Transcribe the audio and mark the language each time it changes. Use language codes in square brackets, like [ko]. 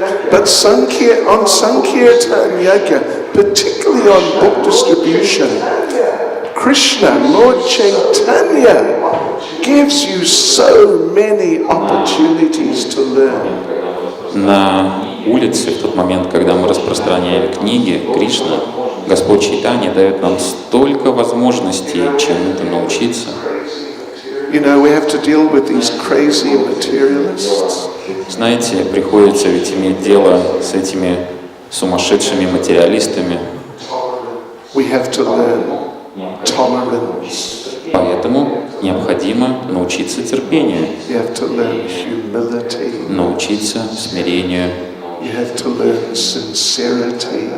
[en] But on Sankirtanya, particularly on book distribution, Krishna, Lord Chaitanya, gives you so many opportunities to learn. [ru] На улице, в тот момент, когда мы распространяем книги, Кришна, Господь Чайтанья дает нам столько возможностей чему-то научиться. [en] You know, we have to deal with these crazy materialists. [ru] Знаете, приходится ведь иметь дело с этими сумасшедшими материалистами. [en] We have to learn tolerance. [ru] Поэтому необходимо научиться терпению, [en] You have to learn humility. [ru] научиться смирению, [en] You have to learn sincerity.